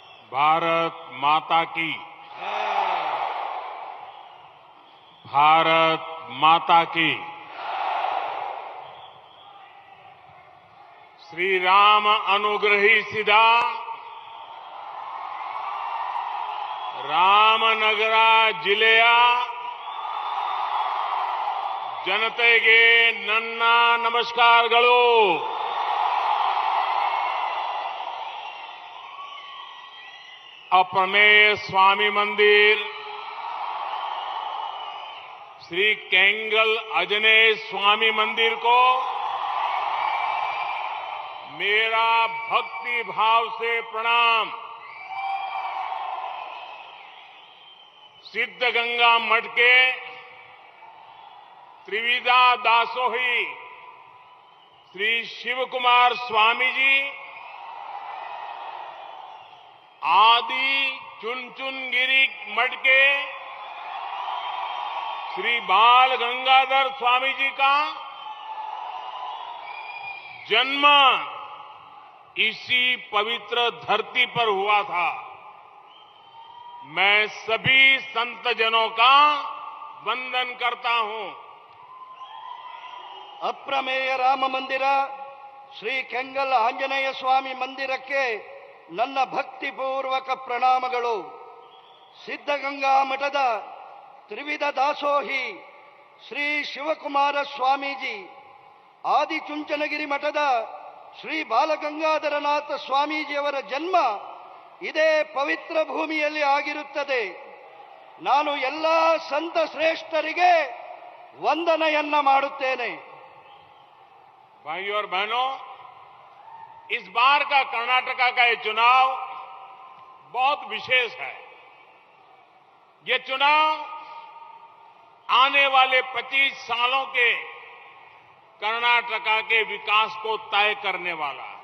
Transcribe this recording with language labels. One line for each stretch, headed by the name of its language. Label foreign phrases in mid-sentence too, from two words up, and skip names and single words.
Hindi: भारत माता की। भारत माता की।
Kannada: श्री राम अनुग्रही सिदा ರಾಮನಗರ ಜಿಲ್ಲೆಯ ಜನತೆಗೆ ನನ್ನ ನಮಸ್ಕಾರಗಳು.
Hindi: अप्रमेय स्वामी मंदिर श्री केंगल आंजनेय स्वामी मंदिर को मेरा भक्ति भाव से प्रणाम. सिद्धगंगा मठ के त्रिविधा दासोही श्री शिवकुमार स्वामी जी, आदि चुनचुनगिरी मठ के श्री बाल गंगाधर स्वामी जी का जन्म इसी पवित्र धरती पर हुआ था. मैं सभी संत जनों का वंदन करता हूं.
Kannada: ಅಪ್ರಮೇಯ ರಾಮ ಮಂದಿರ ಶ್ರೀ ಕೆಂಗಲ್ ಆಂಜನೇಯ ಸ್ವಾಮಿ ಮಂದಿರಕ್ಕೆ ನನ್ನ ಭಕ್ತಿಪೂರ್ವಕ ಪ್ರಣಾಮಗಳು. ಸಿದ್ಧಗಂಗಾ ಮಠದ ತ್ರಿವಿಧ ದಾಸೋಹಿ ಶ್ರೀ ಶಿವಕುಮಾರ ಸ್ವಾಮೀಜಿ, ಆದಿಚುಂಚನಗಿರಿ ಮಠದ ಶ್ರೀ ಬಾಲಗಂಗಾಧರನಾಥ ಸ್ವಾಮೀಜಿಯವರ ಜನ್ಮ ಇದೇ ಪವಿತ್ರ ಭೂಮಿಯಲ್ಲಿ ಆಗಿರುತ್ತದೆ. ನಾನು ಎಲ್ಲ ಸಂತ ಶ್ರೇಷ್ಠರಿಗೆ ವಂದನೆಯನ್ನ ಮಾಡುತ್ತೇನೆ.
Hindi: भाइयों और बहनों, इस बार का कर्नाटका का ये चुनाव बहुत विशेष है. ये चुनाव आने वाले 25 सालों के कर्नाटका के विकास को तय करने वाला है.